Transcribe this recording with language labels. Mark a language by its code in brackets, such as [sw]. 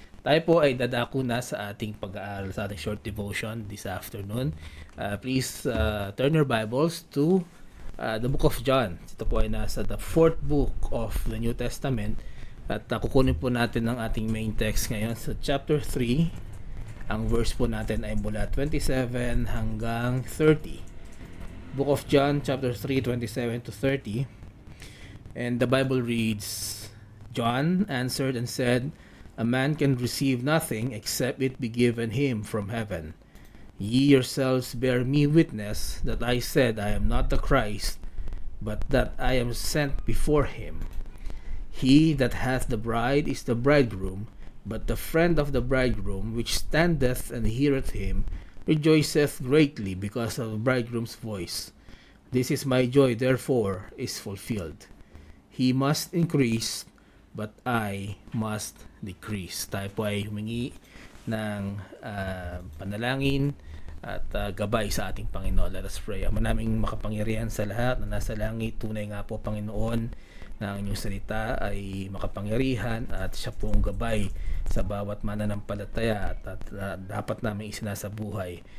[tl] Tayo po ay dadako na sa ating pag-aaral sa ating short devotion [en] this afternoon. Please turn your Bibles to the book of John. [tl] Ito po ay nasa [en] the 4th book of the New Testament. [tl] At kukunin po natin ang ating main text ngayon sa chapter 3. Ang verse po natin ay mula 27 hanggang 30. [en] Book of John, chapter 3, 27 to 30. And the Bible reads, John answered and said, A man can receive nothing except it be given him from heaven. Ye yourselves bear me witness that I said I am not the Christ, but that I am sent before him. He that hath the bride is the bridegroom, but the friend of the bridegroom, which standeth and heareth him, rejoiceth greatly because of the bridegroom's voice. This is my joy, therefore, is fulfilled. He must increase, but I must decrease. [tl] Tayo po ay humingi ng panalangin at gabay sa ating Panginoon. [en] Let us pray. [tl] Ama naming makapangyarihan sa lahat na nasa langit, tunay nga po, Panginoon, na ang inyong salita ay makapangyarihan at siya po ang gabay sa bawat mananampalataya at dapat namin isinasabuhay.